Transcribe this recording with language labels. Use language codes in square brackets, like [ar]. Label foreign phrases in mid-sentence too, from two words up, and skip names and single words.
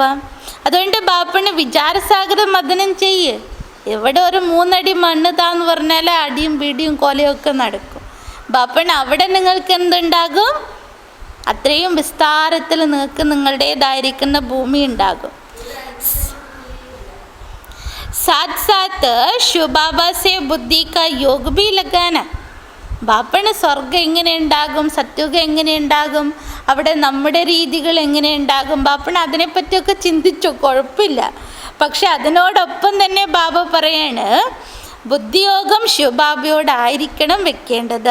[ml] അതുകൊണ്ട് ബാപ്പണ് വിചാരസാഗര മദനം ചെയ്യ്. എവിടെ ഒരു 3 അടി മണ്ണ് താന്ന് പറഞ്ഞാൽ അടിയും പിടിയും കൊലയൊക്കെ നടക്കും. ബാപ്പണ് അവിടെ നിങ്ങൾക്ക് എന്തുണ്ടാകും? അത്രയും വിസ്താരത്തിൽ നിങ്ങൾക്ക് നിങ്ങളുടേതായിരിക്കുന്ന ഭൂമി ഉണ്ടാകും. [hi] साथ साथ शिव बाबा से बुद्धि का योग भी लगाना. [ml] ബാപ്പണ് സ്വർഗം എങ്ങനെ ഉണ്ടാകും, സത്യുഗം എങ്ങനെ ഉണ്ടാകും, അവിടെ നമ്മുടെ രീതികൾ എങ്ങനെ ഉണ്ടാകും, ബാപ്പണ് അതിനെപ്പറ്റിയൊക്കെ ചിന്തിച്ചോ, കുഴപ്പമില്ല. പക്ഷെ അതിനോടൊപ്പം തന്നെ ബാബ പറയാണ്, ബുദ്ധിയോഗം ശിവബാബയോടായിരിക്കണം വെക്കേണ്ടത്.